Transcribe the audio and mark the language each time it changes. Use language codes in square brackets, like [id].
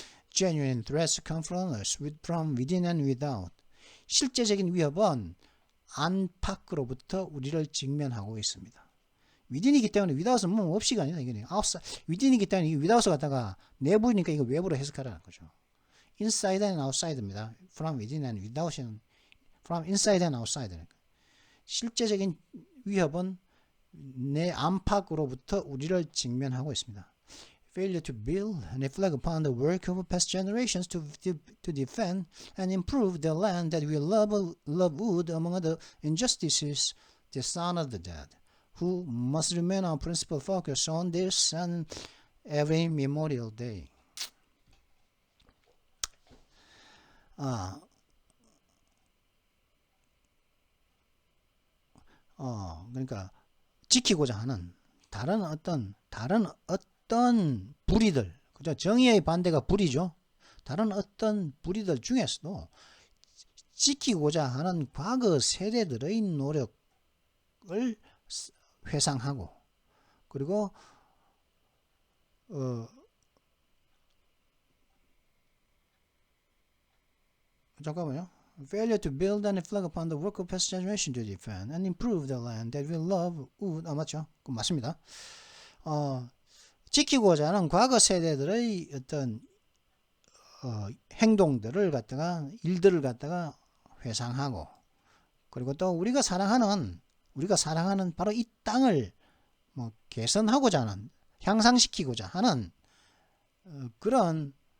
[en] Genuine threats confront us from within and without. [ko] 실제적인 위협은 안팎으로부터 우리를 직면하고 있습니다. within이기 때문에 without은 뭐 없이가 아니라 이게 outside, within이기 때문에 without을 갖다가 내부니까 이거 외부로 해석하라는 거죠. [en] inside and outside입니다. from within and without은 from inside and outside. [ko] 실제적인 위협은 내 안팎으로부터 우리를 직면하고 있습니다. [en] Failure to build and reflect upon the work of past generations to defend and improve the land that we love would, among other injustices, dishonor the dead, who must remain our principal focus on this and every Memorial Day. [ko] 그러니까 지키고자 하는 다른 어떤 불의들, 그죠? 정의의 반대가 불의죠. 다른 어떤 불의들 중에서도 지키고자 하는 과거 세대들의 노력을 회상하고, 그리고 잠깐만요. [en] Failure to build and reflect upon the work of past generation to defend and improve the land that we love would. [ko] 맞죠? 맞습니다. 지키고자 하는 과거 세대들의 어떤 행동들을 갖다가, 일들을 갖다가 회상하고, 그리고 또 우리가 사랑하는 바로 이 땅을 뭐 개선하고자 하는, 향상시키고자 하는 그런